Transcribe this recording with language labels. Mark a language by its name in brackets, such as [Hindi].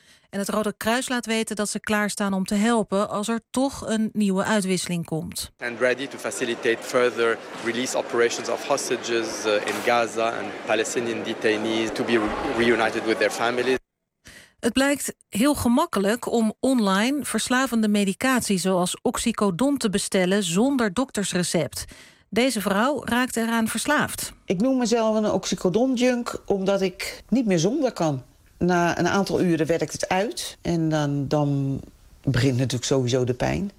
[Dutch] En het Rode Kruis laat weten dat ze klaarstaan om te helpen als er toch een nieuwe uitwisseling komt. [English] And ready to facilitate further release operations of hostages in Gaza and Palestinian detainees to be reunited with their families. [Dutch] Het blijkt heel gemakkelijk om online verslavende medicatie zoals oxycodon te bestellen zonder doktersrecept. Deze vrouw raakt eraan verslaafd. Ik noem mezelf een oxycodon junk omdat ik niet meer zonder kan. Na een aantal uren werkt het uit en dan begint natuurlijk sowieso de pijn.